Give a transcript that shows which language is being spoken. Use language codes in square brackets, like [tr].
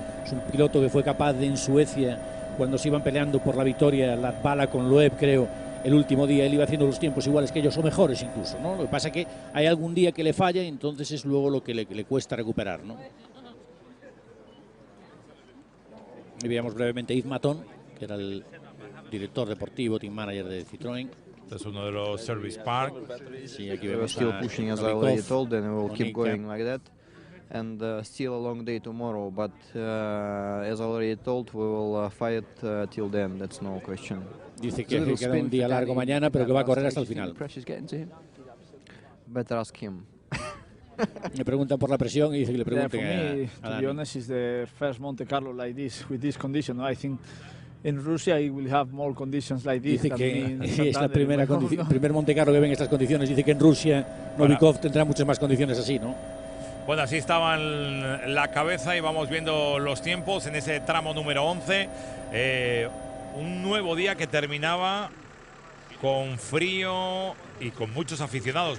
[es] Es un piloto que fue capaz de, en Suecia, cuando se iban peleando por la victoria, la bala con Loeb, creo, el último día, él iba haciendo los tiempos iguales que ellos o mejores incluso, ¿no? Lo que pasa es que hay algún día que le falla y entonces es luego lo que le cuesta recuperar, ¿no? Y veíamos brevemente a Yves Maton, que era el director deportivo, team manager de Citroën. Este es uno de los Service Park. Sí, aquí [en] We're [es] vemos [en] still a pushing, as I already told, and we will keep going like that. And still a long day tomorrow, but as I already told, we will fight till the end. That's no question. [es] Dice que queda un día largo mañana, pero que va a correr hasta el final. [en] Better ask him. [es] Me preguntan por la presión y dice que le pregunten a Dani. [en] To be honest, is the first Monte Carlo like this with this condition. I think in Russia it will have more conditions like this. [es] Dice que es la primer Monte Carlo que ven estas condiciones. Dice que en Rusia Novikov tendrá muchas más condiciones así, ¿no? Bueno, así estaba en la cabeza y vamos viendo los tiempos en ese tramo número 11. Un nuevo día que terminaba con frío y con muchos aficionados.